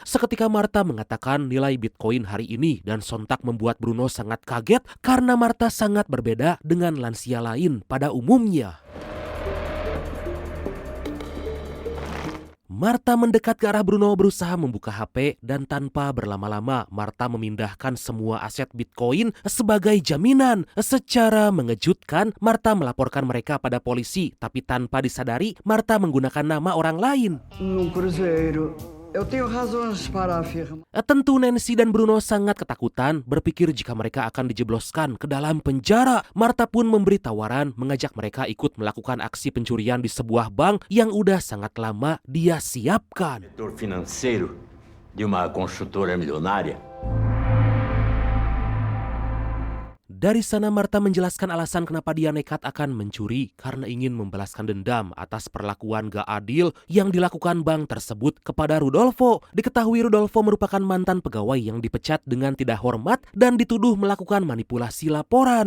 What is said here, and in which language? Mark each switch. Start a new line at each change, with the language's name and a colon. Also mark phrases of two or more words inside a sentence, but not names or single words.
Indonesian: Seketika Marta mengatakan nilai Bitcoin hari ini dan sontak membuat Bruno sangat kaget karena Marta sangat berbeda dengan lansia lain pada umumnya. Marta mendekat ke arah Bruno berusaha membuka HP dan tanpa berlama-lama Marta memindahkan semua aset Bitcoin sebagai jaminan. Secara mengejutkan, Marta melaporkan mereka pada polisi, tapi tanpa disadari Marta menggunakan nama orang lain.
Portuguese: Cruzeiro. Eu tenho razões para afirmar.
Indonesian: Tentu Nancy dan Bruno sangat ketakutan, berpikir jika mereka akan dijebloskan ke dalam penjara. Marta pun memberi tawaran mengajak mereka ikut melakukan aksi pencurian di sebuah bank yang udah sangat lama dia siapkan.
Portuguese: Diretor financeiro de uma construtora milionária.
Indonesian: Dari sana Marta menjelaskan alasan kenapa dia nekat akan mencuri karena ingin membalaskan dendam atas perlakuan gak adil yang dilakukan bank tersebut kepada Rudolfo. Diketahui Rudolfo merupakan mantan pegawai yang dipecat dengan tidak hormat dan dituduh melakukan manipulasi laporan.